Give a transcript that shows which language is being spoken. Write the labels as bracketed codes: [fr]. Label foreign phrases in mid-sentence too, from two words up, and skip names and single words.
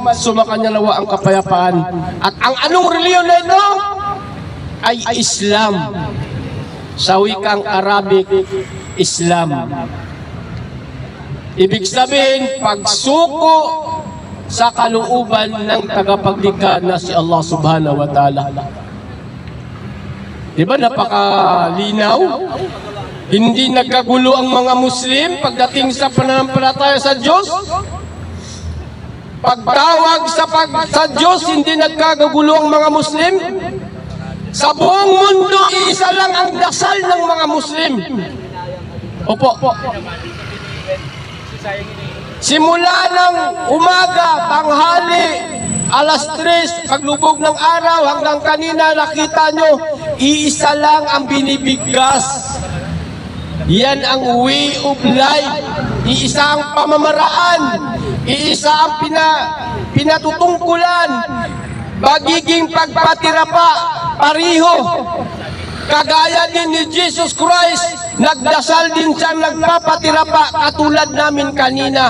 [tl] Sumakanya nawa ang kapayapaan. At ang anong relihiyon na ito? Ay Islam. Sa wikang Arabic, Islam. Ibig sabihin, pagsuko sa kalooban ng tagapaglikha na si Allah [ar] سبحانه وتعالى. [tl] Diba napakalinaw? Hindi nagkagulo ang mga Muslim pagdating sa pananampalataya sa Diyos. Pagtawag sa Diyos, hindi nagkakagulo ang mga Muslim. Sa buong mundo, isa lang ang dasal ng mga Muslim. Opo. Simula ng umaga, tanghali, alas 3, paglubog ng araw, hanggang kanina nakita nyo, iisa lang ang binibigkas. Yan ang [en] way of life. [tl] Iisa ang pamamaraan. Iisa ang pinatutungkulan. Magiging pagpatira pa, pariho. Kagaya din ni Jesus Christ, nagdasal din siya, nagpapatira pa, katulad namin kanina.